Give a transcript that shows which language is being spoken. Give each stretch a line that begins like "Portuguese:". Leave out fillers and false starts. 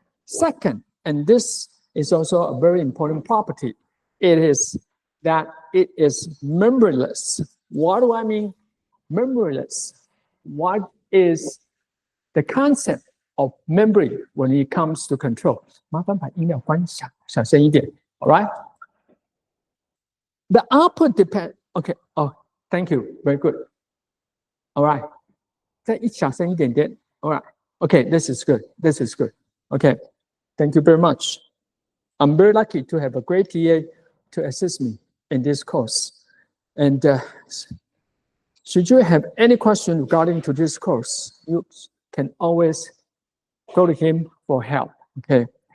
English: Second, and this is also a very important property, it is that it is memoryless. What do I mean? Memoryless. What is the concept of memory when it comes to control?
Chinese: 麻烦把音量关小声一点
English: all right? The output depends, okay, oh, thank you, very good. All right.
Chinese: 再小声一点点
English: all right. Okay, this is good. Okay, thank you very much. I'm very lucky to have a great TA to assist me in this course. And should you have any question regarding to this course, you can always go to him for help, okay?